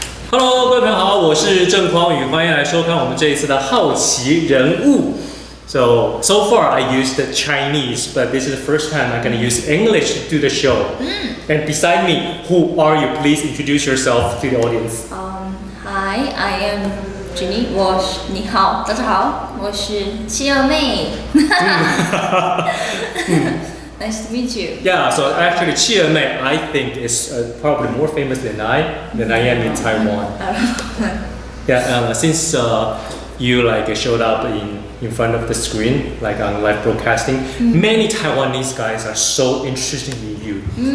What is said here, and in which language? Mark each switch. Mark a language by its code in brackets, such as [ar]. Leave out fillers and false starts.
[zh] Hello， 各位朋友好，我是郑匡宇，欢迎来收看我们这一次的好奇人物。 [en] So far I used Chinese, but this is the first time I'm going to use English to do the show. And beside me, who are you? Please introduce yourself to the audience. Hi, I am Jinny. [zh] 你好，大家好，我是企鹅妹。 [en] Nice to meet you. Yeah, so actually 企鹅妹 I think is probably more famous than I am in Taiwan. Yeah, since you showed up in front of the screen, like on live broadcasting, many Taiwanese guys are so interested in you.